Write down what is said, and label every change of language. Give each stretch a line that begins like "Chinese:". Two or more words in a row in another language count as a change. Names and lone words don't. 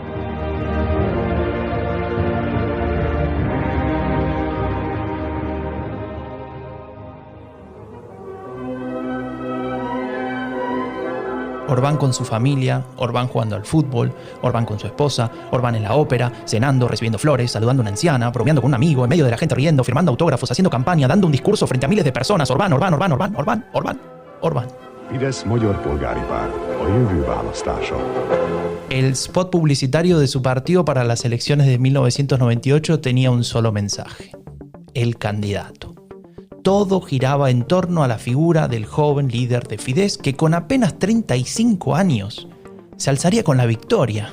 Spanish: Orbán con su familia, Orbán jugando al fútbol, Orbán con su esposa, Orbán en la ópera, cenando, recibiendo flores, saludando a una anciana, bromeando con un amigo, en medio de la gente riendo, firmando autógrafos, haciendo campaña, dando un discurso frente a miles de personas. Orbán, Orbán, Orbán, Orbán, Orbán, Orbán, Orbán.
Hungarian: Fidesz Magyar Polgári Párt, a jövő választása.
Spanish: El spot publicitario de su partido para las elecciones de 1998 tenía un solo mensaje: el candidato. Todo giraba en torno a la figura del joven líder de Fidesz que con apenas 35 años se alzaría con la victoria.